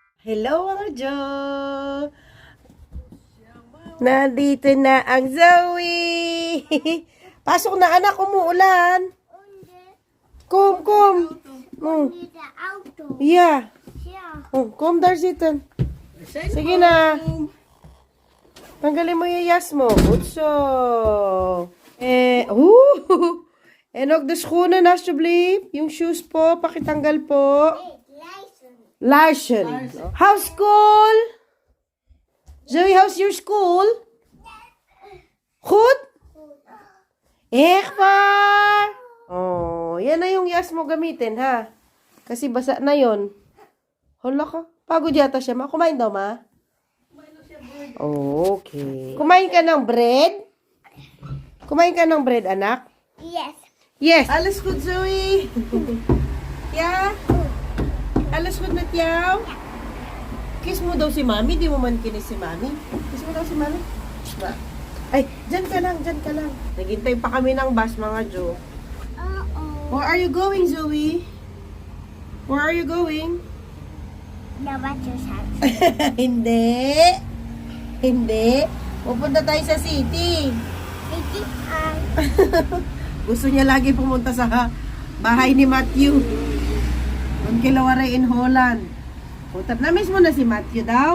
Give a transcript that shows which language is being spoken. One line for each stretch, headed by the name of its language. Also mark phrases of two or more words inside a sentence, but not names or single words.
Filipino: Hello mga Jo! Nandito na ang Zoe! Pasok na anak, umuulan!
Dutch: Kom! Yeah. Kom, daar zitten.
Filipino: Sige na. Tanggalin mo yung yas mo.
Dutch: Goed zo. En ook de schoenen alsjeblieft.
Filipino: Yung shoes po, pakitanggal po.
English: Larsen. How's school? Zoe, how's your school?
Dutch: Goed? Echt waar?
Filipino: Oh, yan na yung yas mo gamitin, ha? Kasi basa na yon. Hala ka. Pagod yata siya, ma. Kumain daw, ma? Okay. Kumain ka ng bread? Kumain ka ng bread, anak?
English: Yes. Yes.
Dutch: Alles goed, Zoe? Ja? Alles goed met jou?
Filipino: Kiss mo daw si mami. Di mo man kinis si mami. Kiss mo daw si mami. Ay, dyan ka lang. Naghintay pa kami ng bus, mga Jo.
English: Where are you going, Zoe? Where are you going? The butcher's house.
Filipino: Hindi. Pupunta tayo sa city. Gusto niya lagi pumunta sa bahay ni Matthew. Doon kila Waray in Holland. Na-miss mo na si Matthew daw?